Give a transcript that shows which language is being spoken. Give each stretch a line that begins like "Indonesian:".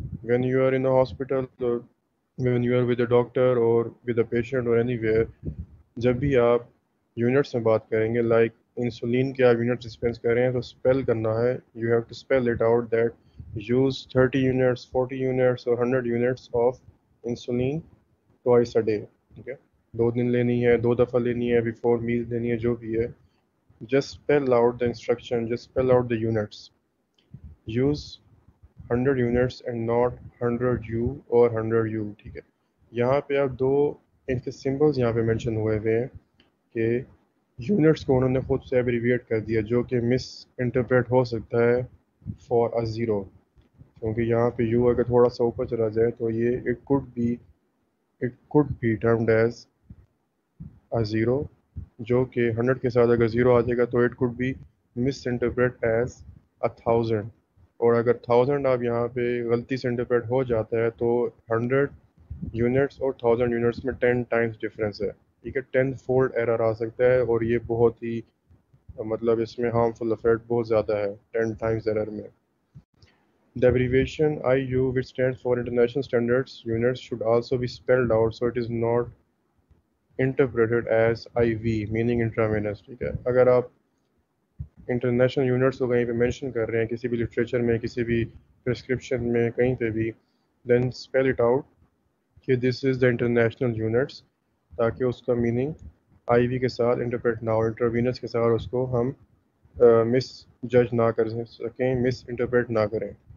English: When you are in a hospital or when you are with a doctor or with a patient or anywhere,
Urdu: جب بھی آپ units میں بات کریں گے لائک انسولین کے آپ یونٹ ڈسپینس کر رہے ہیں تو اسپیل کرنا ہے.
English: You have to spell it out that use 30 units 40 units اور 100 units of insulin twice a day.
Urdu: ٹھیک ہے، 2 دن لینی ہے، 2 دفعہ لینی ہے، بیفور میل لینی ہے، جو بھی ہے.
English: Just spell out the instruction, just spell out the units. Use 100 units and not 100 U اور 100 U.
Urdu: ٹھیک ہے، یہاں پہ آپ دو ان کے سمبلز یہاں پہ مینشن ہوئے ہوئے ہیں کہ یونٹس کو انہوں نے خود سے ایبریویٹ کر دیا، جو کہ مس انٹرپریٹ ہو سکتا ہے
English: For a zero.
Urdu: کیونکہ یہاں پہ یو اگر تھوڑا سا اوپر چلا جائے تو یہ
English: it could be termed as a
Urdu: zero, جو کہ 100 کے ساتھ اگر زیرو آ جائے گا تو
English: It could be misinterpret as 1000.
Urdu: اور اگر 1000 آپ یہاں پہ غلطی سے انٹرپریٹ ہو جاتا ہے تو 100 یونٹس اور 1000 یونٹس میں 10 ٹائمز ڈفرینس ہے. ٹھیک ہے، 10 فولڈ ایرر آ سکتا ہے اور یہ بہت ہی مطلب اس میں ہارمفل افیکٹ بہت زیادہ ہے 10 ٹائمز ایرر میں.
English: The abbreviation IU, which stands for International Standards Units, should also be spelled out so it is not interpreted as IV, meaning intravenous.
Urdu: ٹھیک ہے، اگر آپ انٹرنیشنل یونٹس کو کہیں پہ مینشن کر رہے ہیں کسی بھی لٹریچر میں، کسی بھی پرسکرپشن میں، کہیں پہ بھی،
English: then spell it out
Urdu: کہ
English: this is the international units,
Urdu: تاکہ اس کا میننگ آئی وی کے ساتھ انٹرپریٹ نہ ہو، انٹروینس کے ساتھ اس کو ہم مس جج نہ کر سکیں، مس انٹرپریٹ نہ کریں.